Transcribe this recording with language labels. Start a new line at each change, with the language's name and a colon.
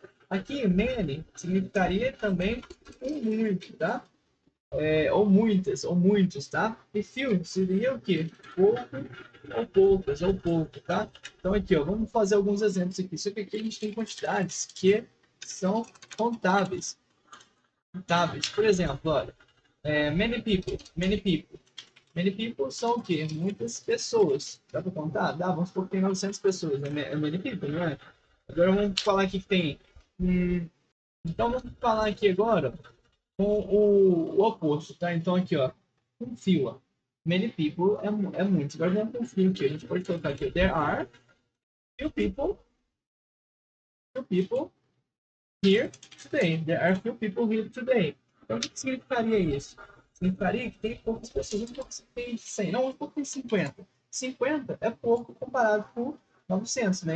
Portuguese: Aqui, many significaria também muito, tá? Ou muitas, ou muitos, tá? E few seria o quê? Pouco, ou poucas, ou pouco, tá? Então aqui, ó, vamos fazer alguns exemplos aqui. Só que aqui a gente tem quantidades que são contáveis. Contáveis. Por exemplo, olha,
English: many people, many people.
Portuguese: Many people são o quê? Muitas pessoas. Dá para contar? Dá, vamos supor que tem 900 pessoas. É many people, não é? Agora vamos falar aqui que tem... então vamos falar aqui agora com o oposto, tá? Então aqui, ó, um fio, ó. Many people é muito. Agora vamos com um fio aqui. A gente pode colocar aqui,
English: there are few people here today. There are few people here today.
Portuguese: Então o que significaria isso? Significaria que tem poucas pessoas. Um pouco tem 100, não, um pouco tem 50. 50 é pouco comparado com 900, né?